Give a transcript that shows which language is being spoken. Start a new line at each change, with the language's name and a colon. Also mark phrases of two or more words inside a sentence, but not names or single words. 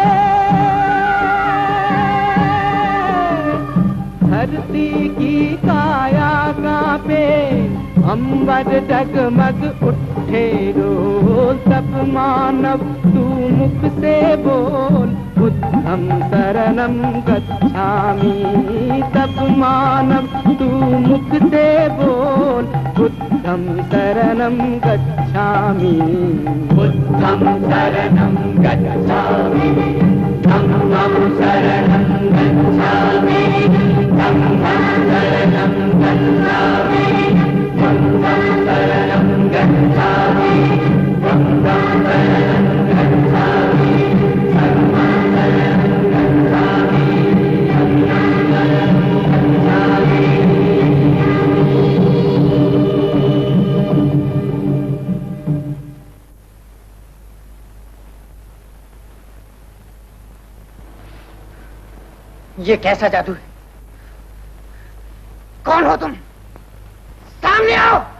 Hindi: धरती की काया कांपे, अंबर डगमग उठे रोल, तब मानव तू मुख से बोल,
Pali: बुद्धं शरणं गच्छामि।
Hindi: तब मानव तू मुख से बोल,
Pali: बुद्धं शरणं गच्छामि। बुद्धं शरणं गच्छामि, धम्मं शरणं गच्छामि, धम्मं शरणं गच्छामि, संघं शरणं गच्छामि, संघं शरणं गच्छामि, संघं शरणं गच्छामि, संघं शरणं गच्छामि।
Hindi: ये कैसा जादू है? कौन हो तुम? सामने आओ।